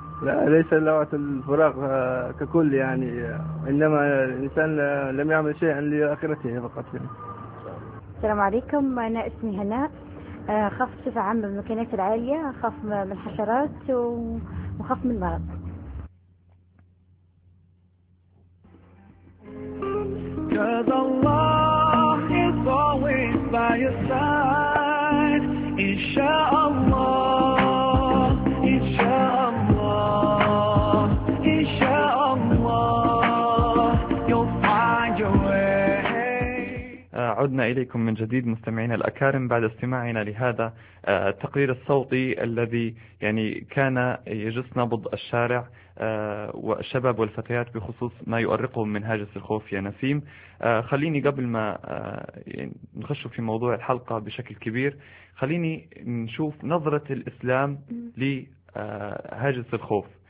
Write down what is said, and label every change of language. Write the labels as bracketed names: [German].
[Arabic] لا، ليس لوعة الفراق ككل يعني، إنما الإنسان لم يعمل شيئا لآخرته فقط. السلام عليكم، أنا اسمي هناء، خاف بصفة عامة من المكانات العالية، خاف من الحشرات وخاف من المرض. [English] Cause Allah is always by your side, inshallah, inshallah, inshallah, you'll find your way. [Arabic] عدنا إليكم من جديد مستمعينا الأكارم بعد استماعنا لهذا التقرير الصوتي الذي يعني كان يجس نبض الشارع والشباب والفتيات بخصوص ما يؤرقهم من هاجس الخوف. يا نسيم، خليني قبل ما نخش في موضوع الحلقة بشكل كبير، خليني نشوف نظرة الإسلام لهاجس الخوف.